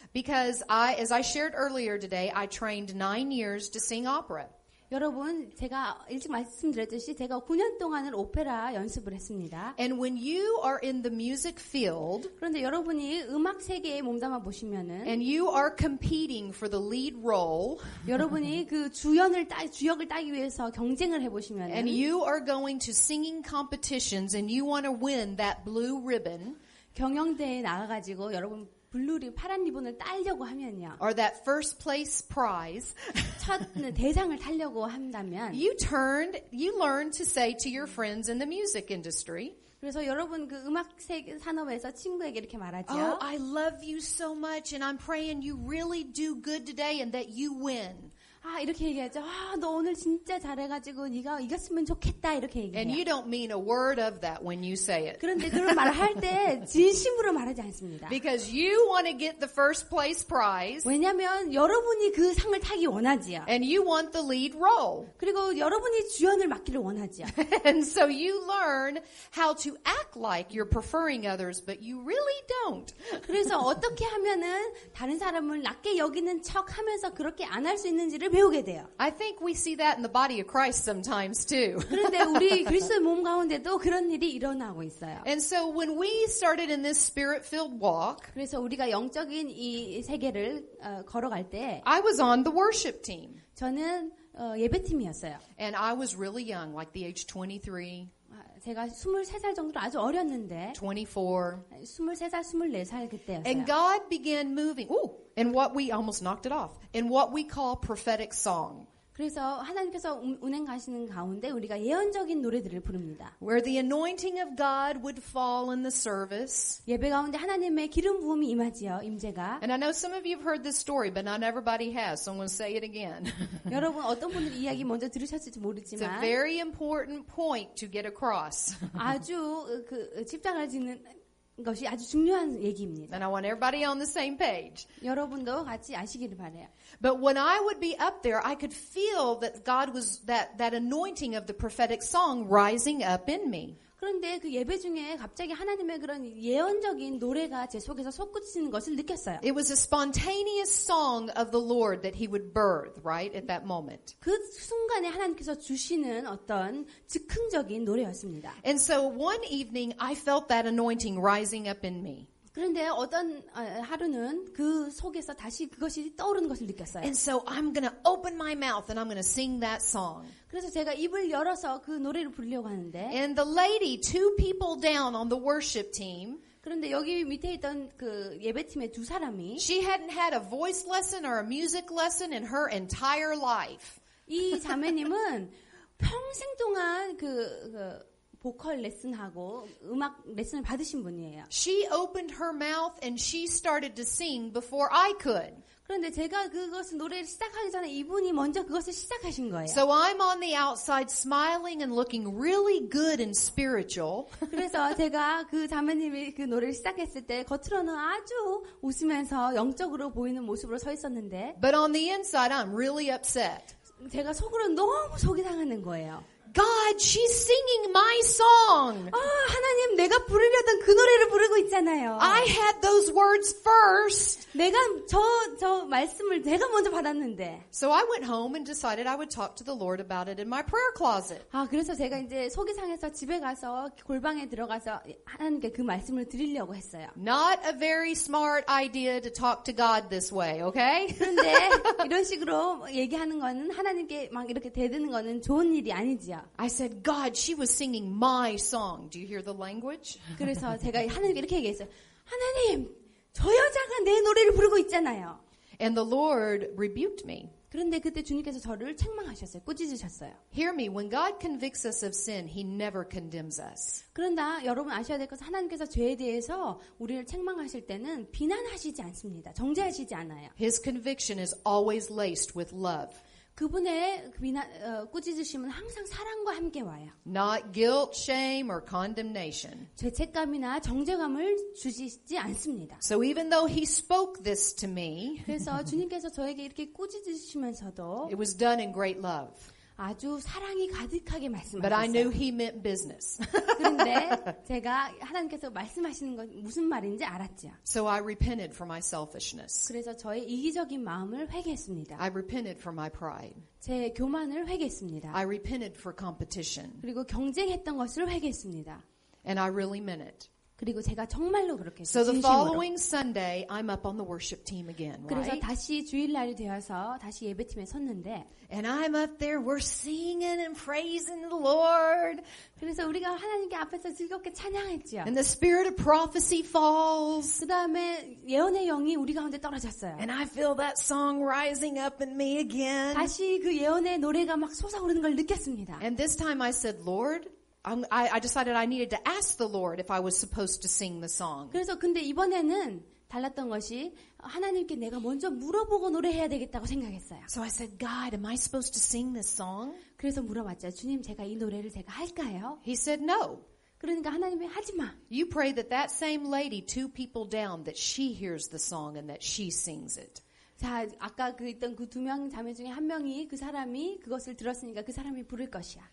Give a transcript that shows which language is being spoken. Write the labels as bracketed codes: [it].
[en] Because as I shared earlier today, I trained 9 years to sing opera. [ko] 여러분, 제가 일찍 말씀드렸듯이 제가 9년 동안은 오페라 연습을 했습니다. [en] And when you are in the music field [ko] 그런데 여러분이 음악 세계에 몸담아 보시면은 [en] and you are competing for the lead role [ko] 여러분이 그 주역을 따기 위해서 경쟁을 해 보시면은 [en] and you are going to singing competitions and you want to win that blue ribbon [ko] 경영대회에 나가가지고 여러분 파란 리본을 따려고 하면요. [en] or that first place prize, [ko] 첫 대상을 타려고 한다면 [en] you learn to say to your friends in the music industry, [ko] 그래서 여러분 그 음악 산업에서 친구에게 이렇게 말하죠. [en] oh, I love you so much and I'm praying you really do good today and that you win. [ko] 이렇게 얘기하죠. 너 오늘 진짜 잘해가지고 네가 이겼으면 좋겠다 이렇게 [en] And [ko] 얘기해요. [en] you don't mean a word of that when you say it. [ko] 그런데 그런 말을 할 때 진심으로 말하지 않습니다. [en] Because you want to get the first place prize [ko] 왜냐하면 여러분이 그 상을 타기 원하지요. [en] and you want the lead role. [ko] 그리고 여러분이 주연을 맡기를 원하지요. [en] And so you learn how to act like you're preferring others, but you really don't. [ko] 그래서 어떻게 하면은 다른 사람을 낮게 여기는 척 하면서 그렇게 안 할 수 있는지를 배우게 돼요. [en] I think we see that in the body of Christ sometimes too. [ko] 그런데 우리 그리스도의 몸 가운데도 그런 일이 일어나고 있어요. [en] And so when we started in this spirit-filled walk, [ko] 그래서 우리가 영적인 이 세계를 걸어갈 때 [en] I was on the worship team. [ko] 저는 예배팀이었어요. [en] And I was really young, like the age 23, [ko] 제가 23살 정도로 아주 어렸는데 [en] 24. [ko] 23살, 24살 그때였어요. [en] And God began moving, in what we almost knocked it off, in what we call prophetic song. [ko] 그래서 하나님께서 운행하시는 가운데 우리가 예언적인 노래들을 부릅니다. [en] Where the anointing of God would fall in the service. [ko] 예배 가운데 하나님의 기름 부음이 임재가. [en] And I know some of you have heard this story, but not everybody has, so I'm going to say it again. [ko] 여러분 어떤 분들이 이야기 먼저 들으셨을지 [en] It's a [ko] 모르지만 [en] very important point to get across. [ko] 아주 그 집착을 짓는 것이 아주 중요한 얘기입니다. [en] And I want everybody on the same page. [ko] 여러분도 같이 아시기를 바라요. [en] But when I would be up there, I could feel that God was, that anointing of the prophetic song rising up in me. [ko] 그런데 그 예배 중에 갑자기 하나님의 그런 예언적인 노래가 제 속에서 솟구치는 것을 느꼈어요. [en] It was a spontaneous song of the Lord that He would birth, right, at that moment. [ko] 그 순간에 하나님께서 주시는 어떤 즉흥적인 노래였습니다. [en] And so one evening, I felt that anointing rising up in me. [ko] 그런데 어떤 하루는 그 속에서 다시 그것이 떠오르는 것을 느꼈어요. [en] And so I'm going to open my mouth and I'm going to sing that song. [ko] 그래서 제가 입을 열어서 그 노래를 부르려고 하는데 [en] And the lady, 2 people down on the worship team, [ko] 그런데 여기 밑에 있던 그 예배팀의 두 사람이 [en] she hadn't had a voice lesson or a music lesson in her entire life. [ko] 이 자매님은 평생 동안 보컬 레슨하고 음악 레슨을 받으신 분이에요. [en] She opened her mouth and she started to sing before I could. [ko] 그런데 제가 그것을 노래를 시작하기 전에 이분이 먼저 그것을 시작하신 거예요. [en] So I'm on the outside smiling and looking really good and spiritual. [ko] 그래서 제가 그 자매님이 그 노래를 시작했을 때 겉으로는 아주 웃으면서 영적으로 보이는 모습으로 서 있었는데 [en] But on the inside I'm really upset. [ko] 제가 속으로 너무 속이 상하는 거예요. [en] God, she's singing my song. [ko] 하나님 내가 부르려던 그 노래를 부르고 있잖아요. [en] I had those words first. [ko] 내가 저 말씀을 내가 먼저 받았는데. [en] So I went home and decided I would talk to the Lord about it in my prayer closet. [ko] 그래서 제가 이제 속이 상해서 집에 가서 골방에 들어가서 하나님께 그 말씀을 드리려고 했어요. [en] Not a very smart idea to talk to God this way, okay? [ko] 그런데 이런 식으로 얘기하는 거는 하나님께 막 이렇게 대드는 거는 좋은 일이 아니지요. [en] I said, God, she was singing my song. Do you hear the language? [ko] 그래서 제가 하나님께 이렇게 얘기했어요. 하나님, 저 여자가 내 노래를 부르고 있잖아요. [en] And the Lord rebuked me. [ko] 그런데 그때 주님께서 저를 책망하셨어요. 꾸짖으셨어요. [en] Hear me, when God convicts us of sin, He never condemns us. [ko] 그런다 여러분 아셔야 될 것은 하나님께서 죄에 대해서 우리를 책망하실 때는 비난하시지 않습니다. 정죄하시지 않아요. [en] His conviction is always laced with love. [ko] 그분의 꾸짖으심은 항상 사랑과 함께 와요. [en] Not guilt, shame, or condemnation. [ko] 죄책감이나 정죄감을 주시지 않습니다. [en] So even though He spoke this to me, [ko] 그래서 주님께서 저에게 이렇게 꾸짖으시면서도 [en] it was done in great love. [ko] 아주 사랑이 가득하게 [en] But I knew [ko] 말씀하셨어요. [en] he meant business. [ko] 그런데 제가 하나님께서 말씀하시는 건 무슨 말인지 알았죠. [en] So I repented for my selfishness. [ko] 그래서 저의 이기적인 마음을 회개했습니다. [en] I repented for my pride. [ko] 제 교만을 회개했습니다. [en] I repented for competition. [ko] 그리고 경쟁했던 것을 회개했습니다. [en] And I really meant it. [ko] 그리고 제가 정말로 그렇게 [en] So [ko] 했어요. [en] the [ko] 진심으로. [en] following Sunday, I'm up on the worship team again, [ko] 그래서 [en] right? [ko] 다시 주일날이 되어서 다시 예배팀에 섰는데 [en] And I'm up there, we're singing and praising the Lord. [ko] 그래서 우리가 하나님께 앞에서 즐겁게 찬양했죠. [en] And the spirit of prophecy falls. [ko] 그 다음에 예언의 영이 우리 가운데 떨어졌어요. [en] And I feel that song rising up in me again. [ko] 다시 그 예언의 노래가 막 솟아오르는 걸 느꼈습니다. [en] And this time I said, Lord, I decided I needed to ask the Lord if I was supposed to sing the song. [ko] 그래서 근데 이번에는 달랐던 것이 하나님께 내가 먼저 물어보고 노래해야 되겠다고 생각했어요. [en] So I said, God, am I supposed to sing this song? [ko] 그래서 물어봤죠. 주님, 제가 이 노래를 제가 할까요? [en] He said, no. [ko] 그러니까 하나님이 하지 마. [en] You pray that that same lady, 2 people down, that she hears the song and that she sings it. [ko] 자, 아까 그 있던 그 2명 자매 중에 한 명이 그 사람이 그것을 들었으니까 그 사람이 부를 것이야.